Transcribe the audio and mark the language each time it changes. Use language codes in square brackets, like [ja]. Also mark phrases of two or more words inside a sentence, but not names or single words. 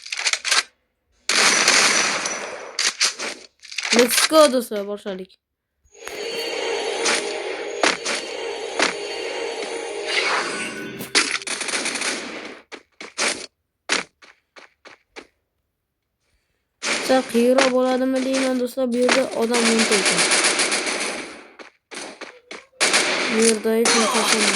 [en] Let's go [tr] dostlar, başladık. [uz] Hero bo'ladimi deyman do'stlar, bu yerda odam o'nta ekan. Bu yerda hech narsa